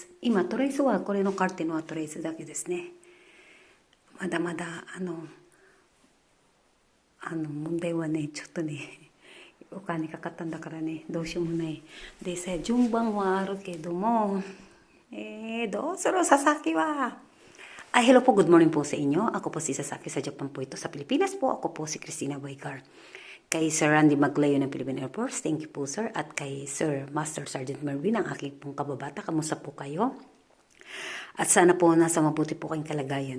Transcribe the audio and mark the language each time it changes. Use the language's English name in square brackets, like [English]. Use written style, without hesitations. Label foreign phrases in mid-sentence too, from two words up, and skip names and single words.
[Japanese] 今トレースはこれのカーテンはトレースだけですね。まだまだ問題はね、ちょっとね、お金かかったんだからね、どうしようもない。でさ、順番はあるけども、どうする佐々木は。Hello po, [English] good morning [Filipino] po sa inyo. Ako po si Sasaki sa Japan po ito. Sa Pilipinas po, ako po si Christina Boycar. Kay Sir Randy Maglayo ng Philippine Air Force, [English] thank you [Filipino] po sir. At kay Sir Master Sergeant Mervin, ang aking pong kababata, kamusta po kayo? At sana po nasa mabuti po kayong kalagayan.